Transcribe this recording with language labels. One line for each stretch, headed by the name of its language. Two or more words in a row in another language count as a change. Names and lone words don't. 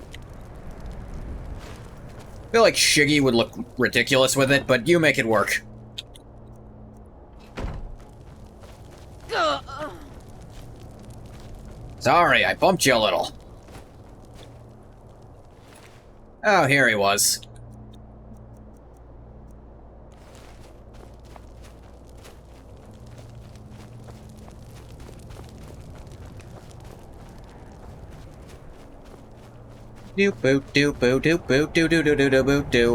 English: I feel like Shiggy would look ridiculous with it, but you make it work. Sorry, I bumped you a little. Oh, here he was. Doop boop doop boo doop boop doo doo doo doo doo boo doo.